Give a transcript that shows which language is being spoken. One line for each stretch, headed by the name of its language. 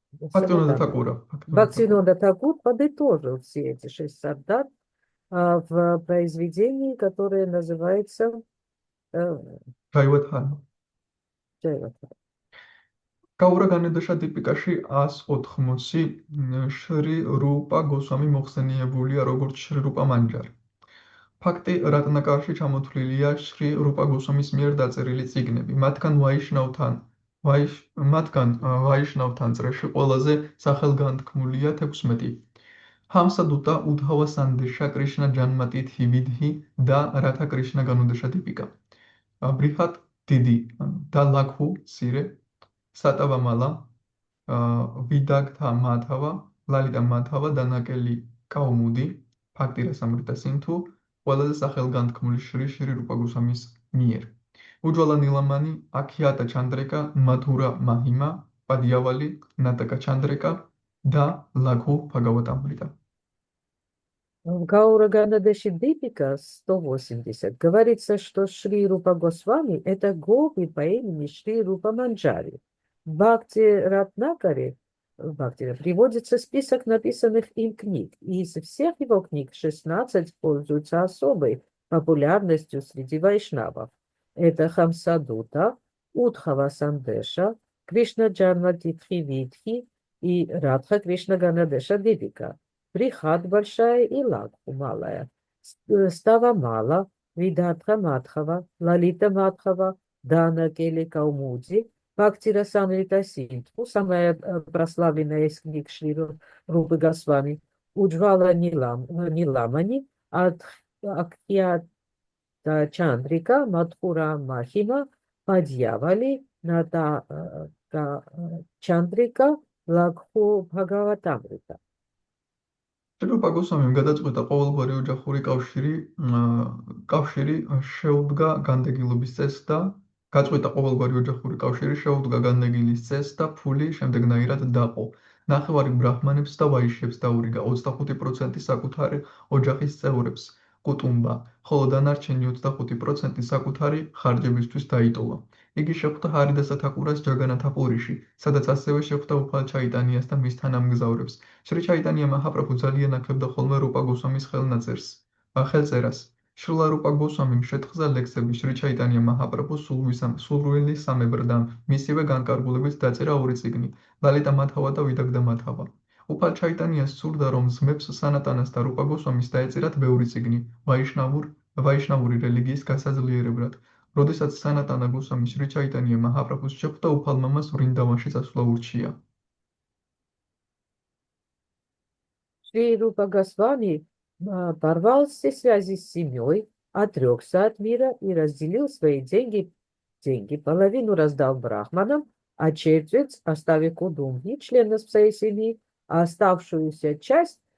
Russian: Бхактивинода Тхакур подытожил все эти 6 сандарб в произведении, которое называется Джайва Дхарма.
Georgian: გაურა განედოშა ტიპიკაში 180 შრი რუპა გოსვამი მოხსენიებულია როგორც შრი რუპა მანჯარი. ფაქტი რატნაკარში ჩამოთვლილია შრი რუპა გოსვამის მიერ დაწერილი წიგნები. მათგან ვაიშნავთან წრეში ყველაზე სახელგანთქმულია 16. ჰამსადუტა უდჰავა სანდეშა კრიშნა ჯანმატი თივიდჰი და რათა კრიშნა განუდეშა ტიპიკა. ბრიჰატ დიდი და ლაქჰუ მცირე სატავა მალა ვიდაგთა მათავა ლალიტა მათავა დანაკელი კაუმუდი ფაქტირა სამრიტა სინთუ ყველაზე სახელგანთქმული შრი რუპა გოსვამის მიერ. უჯვალა ნილამანი აქიატა ჩანდრეკა მათურა მაჰიმა პადიავალი ნატაკა ჩანდრეკა და ლაქჰუ ბхагаватамрита. В Гаураганадеши Дипика 180 говорится, что Шри Рупа Госвами – это гопи по имени Шри Рупа Манджари. В Бхакти Ратнакаре приводится список написанных им книг. И из всех его книг 16 пользуются особой популярностью среди вайшнавов. Это Хамсадута, Удхава Сандеша, Кришна Джанмати Тхивидхи и Радха Кришна Ганадеша Дипика. Брихат большая и Лакху малая, Става мала, Видатха Матхава, Лалита Матхава, Дана Кели Каумудзи, Бхактира Самрита Синтху, самая прославленная из книг Шри Рупы Госвами, Уджвала Ниламани, Акьята Чандрика, Мадхура Махима, Падьявали, Ната Чандрика, Лакху Бхагаватамрита. რუპა გოსვამიმ გადაწყვეტა ყოველგვარი ოჯახური კავშირი შეუდგა განდეგილობის წესს და ფული შემდეგნაირად დაყო. ნახევარი ბრაჰმანებს და ვაიშებს დაურიგა 25% საკუთარი ოჯახის წევრებს კუტუმბა, ხოლო დანარჩენი 25% საკუთარი ხარჯებისთვის დაიტოვა. იგი შეხვდა ჰარიდასა თაკურას ჯაგანათაპურიში, სადაც ასევე შეხვდა უფალ ჩაიტანიას და მის თანამგზავრებს. შრი ჩაიტანია მაჰაპრაბჰუ ძალიან აკლებდა ხოლმე რუპა გოსვამის ხელწერას. შრილა რუპა გოსვამიმ შეთხზა ლექსები შრი ჩაიტანია მაჰაპრაბჰუს სულრუილის სამებრ და მისივე განკარგულებით დაწერა 2 წიგნი, ლალიტა მათავა და ვიდაგდა მათავა. უფალ ჩაიტანიას სურდა, რომ ძმებს სანატანას და რუპა გოსვამის დაეწერათ ბევრი წიგნი ვაიშნავური რელიგიის გასაძლიერებლად. როდესაც სანატანა გოსვამი შრი ჩაიტანია მაჰაპრაბჰუს შეხვდა, უფალ მამას ვრინდავანში წასვლა ურჩია.
Russian: Шри Рупа Госвами порвал все связи с семьей, отрекся от мира и разделил свои деньги. Половину раздал брахманам, а четверть оставил Кудумбхи, членам своей семьи, а оставшуюся часть